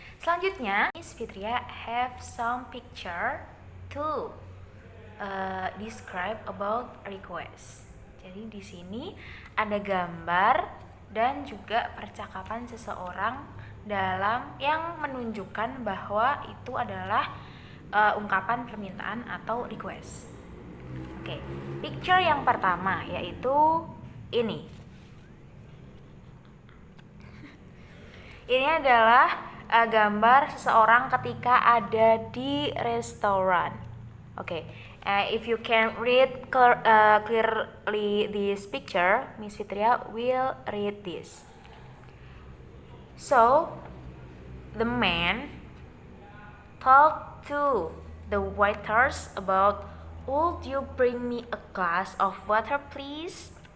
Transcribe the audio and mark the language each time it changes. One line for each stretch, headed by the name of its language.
English: Selanjutnya, Miss Fitria have some picture to describe about request.
Indonesian: Jadi di sini ada gambar dan juga percakapan seseorang dalam yang menunjukkan bahwa itu adalah ungkapan permintaan atau request. Oke, picture yang pertama yaitu ini. Ini adalah gambar seseorang ketika ada di restoran.
English: Oke, if you can read clearly this picture, Miss Fitria will read this. So, the man talked to the waiters about, "Would you bring me a glass of water, please?"